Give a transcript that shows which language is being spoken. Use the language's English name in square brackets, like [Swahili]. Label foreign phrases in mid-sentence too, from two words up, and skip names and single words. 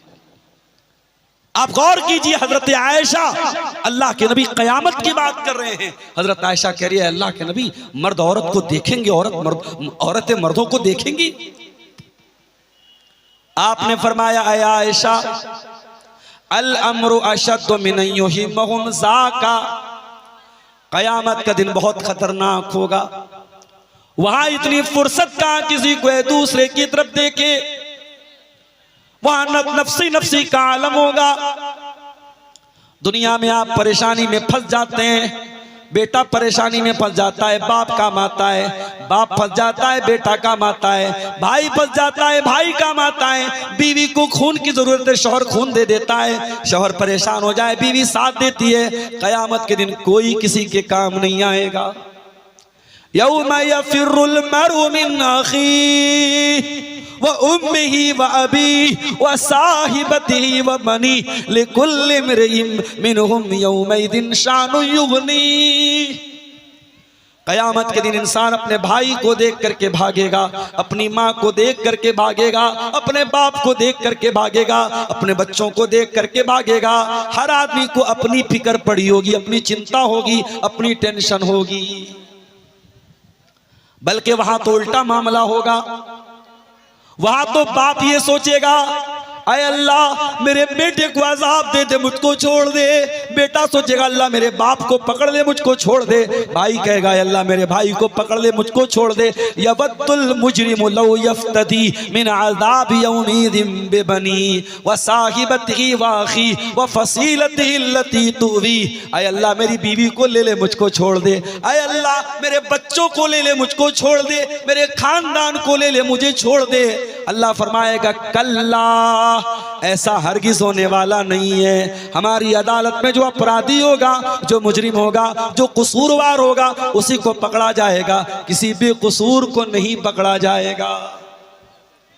[Hindi] आप गौर कीजिए, हजरत आयशा, अल्लाह के नबी कयामत की बात कर रहे हैं। हजरत आयशा कह रही है, अल्लाह के नबी मर्द औरत को देखेंगे, औरतें मर्दों को देखेंगी। आपने फरमाया, ऐ आयशा, [Arabic] الأمر أشد من يهمهم ذاك, [Hindi] कयामत का दिन बहुत खतरनाक होगा। वहां इतनी फुर्सत कहां किसी को एक दूसरे की तरफ देखे, वहां नफसी नफसी का आलम होगा। दुनिया में आप परेशानी में फंस जाते हैं, बेटा परेशानी में फंस जाता है, बाप काम आता है, बाप फंस जाता है, बेटा काम आता है, भाई फंस जाता है, भाई काम आता है, बीवी को खून की जरूरत है, शौहर खून दे देता है, शौहर परेशान हो जाए, बीवी साथ देती है। कयामत के दिन कोई किसी के काम नहीं आएगा। [Arabic] يوم يفر المرء من أخيه وأمه وأبيه وصاحبته وبنيه لكل امرئ منهم يومئذ شأن يغني. [Hindi] कयामत के दिन इंसान अपने भाई को देख करके भागेगा, अपनी माँ को देख करके भागेगा, अपने बाप को देख करके भागेगा, अपने बच्चों को देख करके भागेगा। हर आदमी को अपनी फिक्र पड़ी होगी, अपनी चिंता होगी, अपनी टेंशन होगी। बल्कि वहां तो उल्टा मामला होगा, वहां तो बाप ये सोचेगा, अय अल्लाह मेरे बेटे को अजाब दे दे, मुझको छोड़ दे। बेटा सोचेगा, अल्लाह मेरे बाप को पकड़ ले, मुझको छोड़ दे। भाई कहेगा, अल्लाह मेरे भाई को पकड़ ले, मुझको छोड़ दे। [Arabic] يود المجرم لو يفتدي من عذاب يومئذ ببني وصاحبته وأخي وفصيلته التي تؤوي. [Hindi] अय अल्लाह मेरी बीवी को ले ले, मुझको छोड़ दे। अय अल्लाह मेरे बच्चों को ले ले, मुझको छोड़ दे। मेरे खानदान को ले ले, मुझे छोड़ दे। अल्लाह फरमाएगा, कल्ला, ऐसा हरगिज होने वाला नहीं है। हमारी अदालत में जो अपराधी होगा, जो मुजरिम होगा, जो कसूरवार होगा, उसी को पकड़ा जाएगा, किसी बेकसूर को नहीं पकड़ा जाएगा।